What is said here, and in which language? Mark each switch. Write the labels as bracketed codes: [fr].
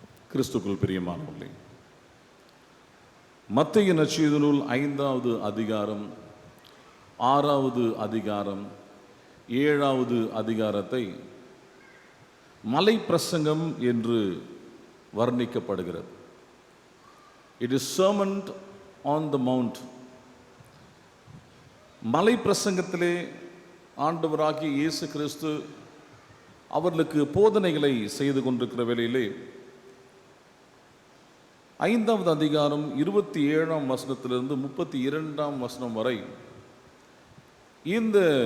[ta] கிறிஸ்துக்குள் பிரியமானவர்களே, மத்தேயு நற்செய்தி நூல் 5வது அதிகாரம், 6வது அதிகாரம், 7வது அதிகாரத்தை மலை பிரசங்கம் என்று வர்ணிக்கப்படுகிறது. [en] It is sermon on the mount. [ta] மலை பிரசங்கத்திலே ஆண்டவராகிய இயேசு கிறிஸ்து அவர்களுக்கு போதனைகளை செய்து கொண்டிருக்கிற வேளையிலே 5வது அதிகாரம் 27ஆம் வசனத்திலிருந்து 32ஆம் வசனம் வரை இந்த